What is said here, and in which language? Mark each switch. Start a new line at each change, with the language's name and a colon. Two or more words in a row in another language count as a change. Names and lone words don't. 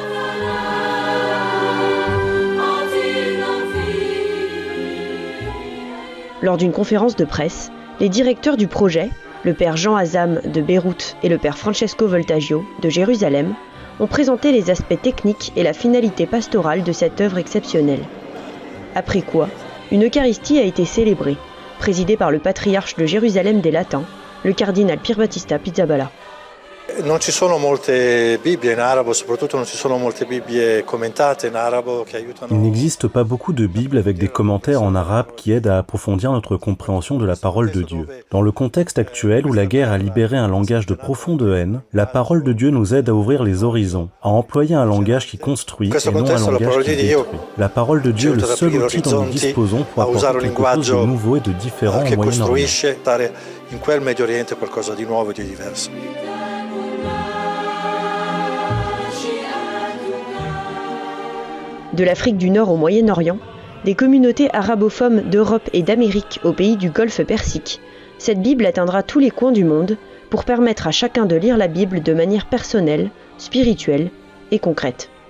French: Lors d'une conférence de presse, les directeurs du projet, le père Jean Azam de Beyrouth et le père Francesco Voltaggio de Jérusalem, ont présenté les aspects techniques et la finalité pastorale de cette œuvre exceptionnelle. Après quoi, une Eucharistie a été célébrée, présidée par le patriarche de Jérusalem des Latins, le cardinal Pierbattista Pizzaballa.
Italian: Non ci sono molte Bibbie in arabo, soprattutto non ci sono molte Bibbie commentate in arabo che aiutano.
French: Il n'existe pas beaucoup de Bibles avec des commentaires en arabe qui aident à approfondir notre compréhension de la parole de Dieu. Dans le contexte actuel où la guerre a libéré un langage de profonde haine, la parole de Dieu nous aide à ouvrir les horizons, à employer un langage qui construit et non un langage qui détruit. La parole de Dieu est le seul outil dont nous disposons pour apporter quelque chose de nouveau et de différent au Moyen-Orient.
Italian: In quel Medio Oriente qualcosa di nuovo e di diverso.
French: De l'Afrique du Nord au Moyen-Orient, des communautés arabophones d'Europe et d'Amérique aux pays du Golfe Persique, cette Bible atteindra tous les coins du monde pour permettre à chacun de lire la Bible de manière personnelle, spirituelle et concrète.